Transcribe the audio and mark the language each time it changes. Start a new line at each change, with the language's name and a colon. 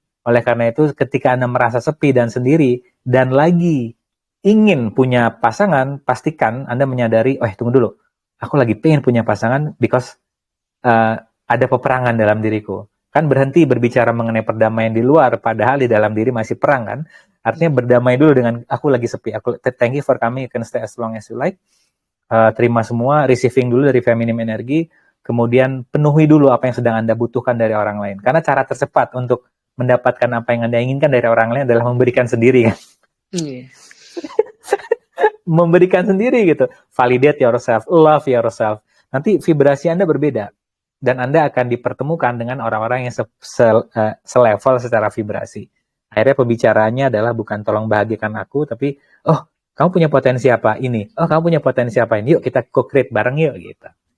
Indonesian: Oleh karena itu, ketika Anda merasa sepi dan sendiri, dan lagi ingin punya pasangan, pastikan Anda menyadari, tunggu dulu, aku lagi pengen punya pasangan because ada peperangan dalam diriku. Kan berhenti berbicara mengenai perdamaian di luar, padahal di dalam diri masih perang kan. Artinya berdamai dulu dengan aku lagi sepi.
English: Thank you for coming, you can stay as long as you like.
Indonesian: Terima semua, receiving dulu dari feminine energy, kemudian penuhi dulu apa yang sedang Anda butuhkan dari orang lain. Karena cara tercepat untuk mendapatkan apa yang Anda inginkan dari orang lain adalah memberikan sendiri kan. Memberikan sendiri gitu.
English: Validate yourself, love yourself.
Indonesian: Nanti vibrasi Anda berbeda. Dan Anda akan dipertemukan dengan orang-orang yang selevel secara vibrasi. Akhirnya pembicaraannya adalah bukan tolong bahagiakan aku, tapi kamu punya potensi apa ini? Kamu punya potensi apa ini? Yuk kita co-create bareng yuk gitu.